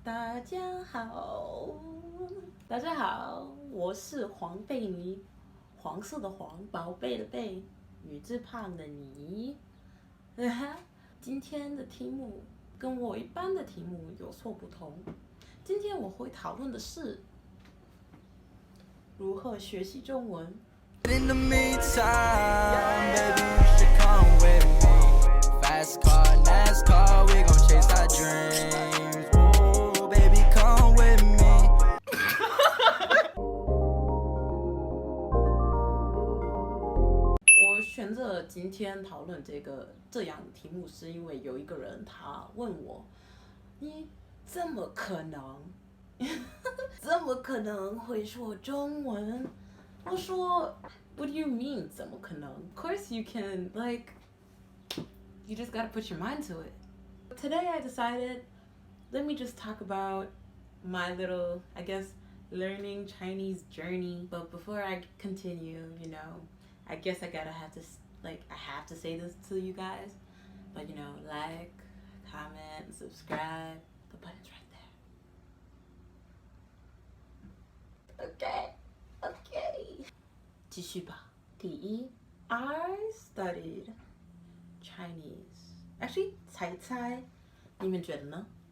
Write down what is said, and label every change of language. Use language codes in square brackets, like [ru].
[zh] 大家好，大家好，我是黄贝妮，黄色的黄，宝贝的贝，女字旁的你。今天的题目跟我一般的题目有所不同，今天我会讨论的是如何学习中文。 [en] In the meantime, baby, you should come with me. Fast car, NASCAR, we gon' chase our dreams. Oh, baby, come with me. [zh] 我选择今天讨论这样的题目，是因为有一个人他问我，你怎么可能，怎么可能会说中文？我说 [en] What do you mean [zh] 怎么可能 [en] Of course you can, like, you just gotta put your mind to it. Today I decided, let me just talk about my little, I guess, learning Chinese journey. But before I continue, I guess I have to say this to you guys. But like, comment, subscribe, the button's right there. Okay. [zh] 继续吧。第一 [en] I studied Chinese. Actually, [zh] 猜，你们觉得呢？